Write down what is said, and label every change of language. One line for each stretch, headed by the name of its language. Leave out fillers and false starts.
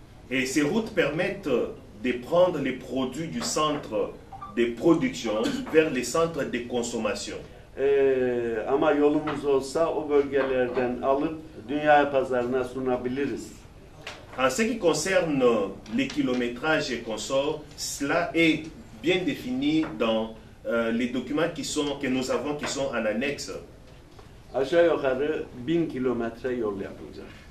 French: Et ces routes permettent de prendre les produits du centre de production vers les centres de consommation.
Turkish: Ama yolumuz olsa o bölgelerden alıp dünya pazarına sunabiliriz.
French: En ce qui concerne les kilométrages et consorts, cela est bien défini dans les documents que nous avons qui sont en annexe.
Turkish: Aşağı yukarı 1000 kilometre yol yapılacak.